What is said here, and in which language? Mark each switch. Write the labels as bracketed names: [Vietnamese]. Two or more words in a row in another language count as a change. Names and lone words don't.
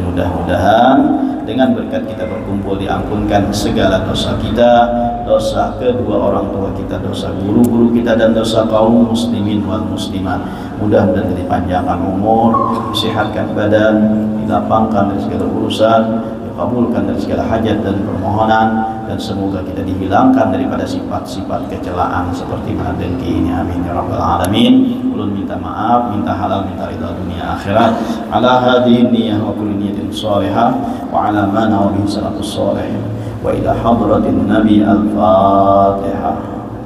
[Indonesian] Mudah-mudahan dengan berkat kita berkumpul diampunkan segala dosa kita, dosa kedua orang tua kita, dosa guru-guru kita, dan dosa kaum [Arabic] المسلمين والمسلمات. [Indonesian] Mudah-mudahan dipanjangkan umur, disehatkan badan, dilapangkan dari segala urusan, kabulkan dari segala hajat dan permohonan, dan semoga kita dihilangkan daripada sifat-sifat kecelaan seperti dengki ini, [Arabic] آمين يا رب العالمين. [Banjar] Ulun minta maaf, minta halal, minta ridha dunia akhirat [Arabic] على هذه النية وكل نية صالحة وعلى ما نوى به صلاة الصالح وإلى حضرة النبي الفاتحة.